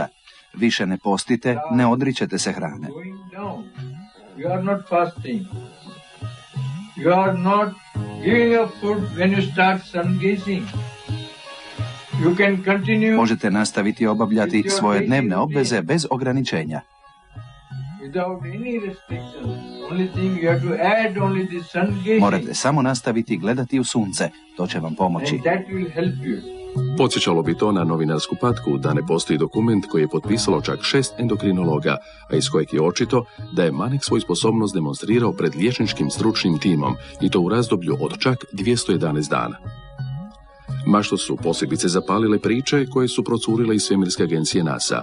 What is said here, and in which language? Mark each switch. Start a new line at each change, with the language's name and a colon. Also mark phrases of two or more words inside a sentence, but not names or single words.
Croatian: Više ne postite, ne odričete se hrane.
English: going down. You are not fasting. You are not giving up food when you start sun gazing. You can continue
Croatian: Možete nastaviti obavljati svoje dnevne obveze bez ograničenja.
English: without any restrictions. Only thing you have to add only the sun gazing,
Croatian: Morate samo nastaviti gledati u sunce, to će vam pomoći.
English: and that will help you.
Croatian: Podsjećalo bi to na novinarsku patku da ne postoji dokument koji je potpisalo čak 6 endokrinologa, a iz kojeg je očito da je Manek svoju sposobnost demonstrirao pred liječničkim stručnim timom i to u razdoblju od čak 211 dana. Mašto su posebice zapalile priče koje su procurile iz svemirske agencije NASA.